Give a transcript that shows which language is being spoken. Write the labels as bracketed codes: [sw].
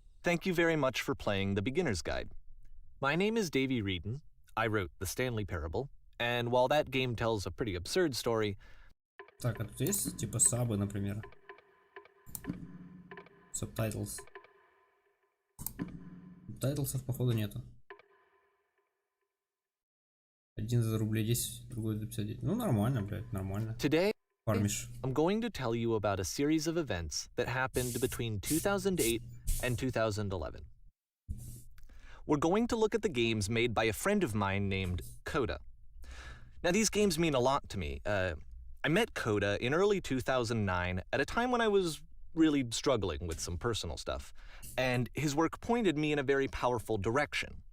[en] Thank you very much for playing the Beginner's Guide. My name is Davey Reedon. I wrote the Stanley Parable, and while that game tells a pretty absurd story... [ru] Так, а тут есть типа сабы, например? [en] Subtitles. [ru] Субтайтлсов, походу, нету. Один за рублей 10, другой за 59. Ну, нормально, блядь, нормально. [en] Today, [ru] Фармишь. [en] I'm going to tell you about a series of events that happened between 2008 and 2011. We're going to look at the games made by a friend of mine named Coda. Now, these games mean a lot to me. I met Coda in early 2009 at a time when I was really struggling with some personal stuff, and his work pointed me in a very powerful direction.